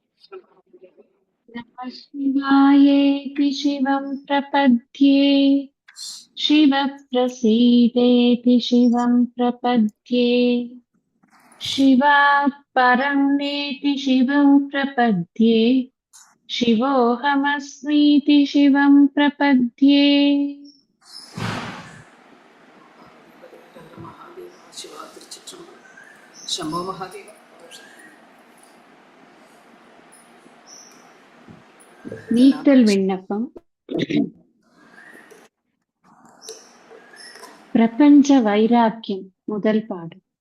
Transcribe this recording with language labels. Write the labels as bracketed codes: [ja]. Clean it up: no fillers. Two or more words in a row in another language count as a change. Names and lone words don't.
[sa] नमः शिवायेति शिवं प्रपद्ये शिवप्रसीदेति शिवं प्रपद्ये शिवात् परं नेति शिवं प्रपद्ये शिवोऽहमस्मीति शिवं प्रपद्ये [ta] சிவா திருச்சிற்றம்பலம். சம்போ மகாதேவா. நீத்தல் விண்ணப்பம். பிரபஞ்ச வைராக்கியம் முதல் பாடு.